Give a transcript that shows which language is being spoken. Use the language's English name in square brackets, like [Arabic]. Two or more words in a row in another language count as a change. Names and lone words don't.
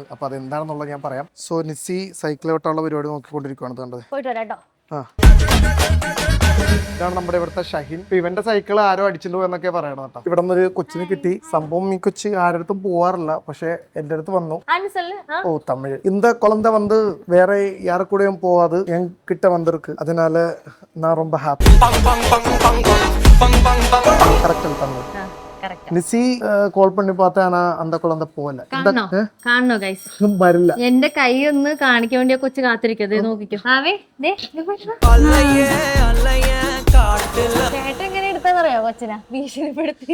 [Malayalam] അപ്പൊ അതെന്താണെന്നുള്ളത് ഞാൻ പറയാം. സോ നിസി സൈക്കിളോട്ടുള്ള പരിപാടി നോക്കിക്കൊണ്ടിരിക്കുകയാണ്. കണ്ടത് ഇതാണ് നമ്മുടെ ഇവിടുത്തെ ഷഹിൻ. ഇവന്റെ സൈക്കിൾ ആരോ അടിച്ചിട്ടുണ്ടോ എന്നൊക്കെ പറയണം കേട്ടോ. ഇവിടെ നിന്നൊരു കൊച്ചിന് കിട്ടി. സംഭവം ഈ കൊച്ച് ആരടുത്തും പോവാറില്ല, പക്ഷെ എന്റെ അടുത്ത് വന്നു. ഓ തമിഴ്. [Tamil] இந்த குழந்தை வந்து வேற யாரு கூடயும் போவாது, என்கிட்ட வந்திருக்கு. அதனால நான் ரொம்ப ஹாப்பி. கரெக்ட் தம்பி. நிசி கால் பண்ணி பாத்தா அந்த குழந்தை போல [Malayalam] കാണണോ ഗൈസ്? വരില്ല. എന്റെ കൈ ഒന്ന് കാണിക്കാൻ വേണ്ടി കൊച്ചു കാത്തിരിക്കത് നോക്കിക്കോ. ചേട്ടൻ എങ്ങനെ എടുത്താന്നറിയോ കൊച്ചിനെ ഭീഷണിപ്പെടുത്തി?